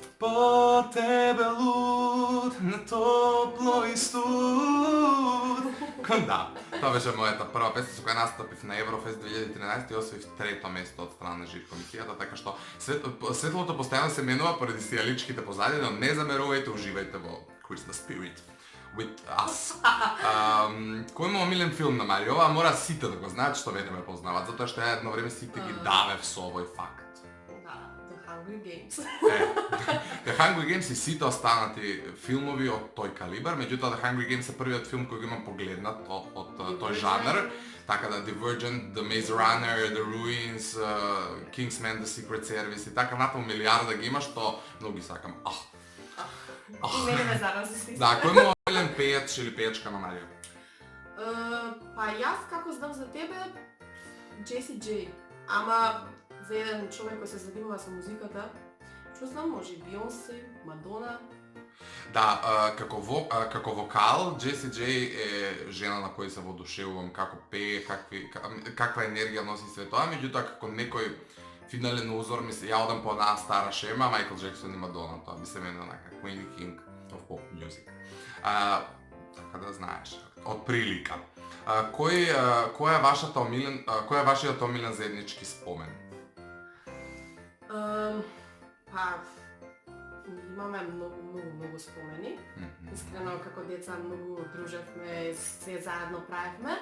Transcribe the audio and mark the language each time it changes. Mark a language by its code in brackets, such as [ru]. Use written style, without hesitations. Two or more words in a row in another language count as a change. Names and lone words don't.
[mk] Под тебе луд, на топло и студ. Да, тоа беше мојата прва песна со која настапив на Еврофест 2013 и освоив 3-то место од страна на Живко Михијата, така што светлото постојано се менува поради сијаличките позади, но не замерувајте, уживајте во [en] Christmas spirit with us. [mk] Кој му омилен филм на Марио? Ова мора сите да го знаат што мене ме познаваат, затоа што ја едно време сите ги давев со овој факт. Hunger Games. The Hunger Games и сите останати филмови од тој калибар, меѓутоа The Hunger Games е првиот филм кој го имам погледнат од тој жанр, така да Divergent, The Maze Runner, The Ruins, Kingsman, The Secret Service и така натаму милиарда ги има што многу ги сакам. И мене ме зарази. Да, кој му омилен пејач или пејачка на Марио? Па јас како знам за тебе, Джеси Джей, ама за еден човек кој се занимава со музиката, што знам, може Бионсе, Мадона. Да, како вокал, Джеси Джей е жена на кој се воодушевувам како пее, каква енергија носи све тоа, меѓутоа како некој финален узор ми се ја одам по една стара шема, Майкл Джексон и Мадона, тоа би се мене онака [en] Queen King of pop music. [mk] Така да знаеш, од прилика. Кој е вашиот омилен заеднички спомен? Па, имаме многу спомени. Искрено, како деца многу дружевме, се заедно правевме.